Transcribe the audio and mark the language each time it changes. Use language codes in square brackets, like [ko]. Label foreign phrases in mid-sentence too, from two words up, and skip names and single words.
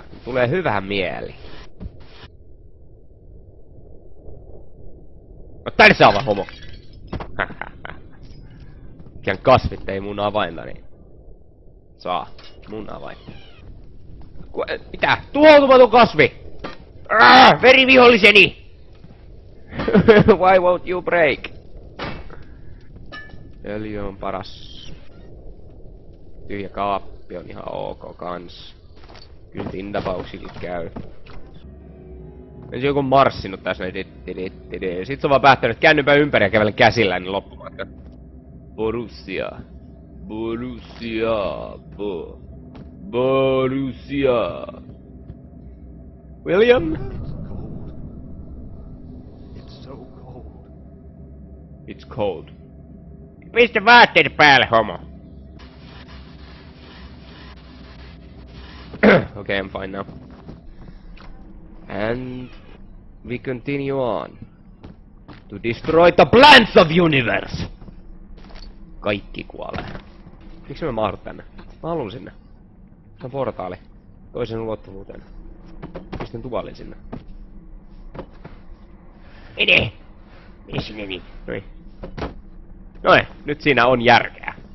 [fi] Tulee hyvä mieli. No tänne saa vaan homo! Mikään kasvit ei mun avainta niin. Saa. Mun avain. Mitä? Tuhoutumaton kasvi! Veriviholliseni! [en] Why won't you break? [fi] Öljy on paras. Tyhjä kaappi on ihan ok kans. Kyllä tintapauksikin käy. Ensin joku marssinut tässä näin. Sit se on vaan päättänyt, että käännypä ympäri ja kävelen käsillä niin loppumatka. Borussia. Borussia. Borussia. William? [en] It's so cold. It's cold. [fi] Pistä vaatteet päälle, homo. [en] Okay, I'm fine now. And we continue on to destroy the plants of universe. [fi] Kaikki kuolee. Miksi mä mahdun tänne? Mä haluun sinne. Se on portaali. Toisen ulottuvuuteen. Pistän tuolin sinne. Mene! Mene sinne niin. Noin. Noin, nyt siinä on järkeä.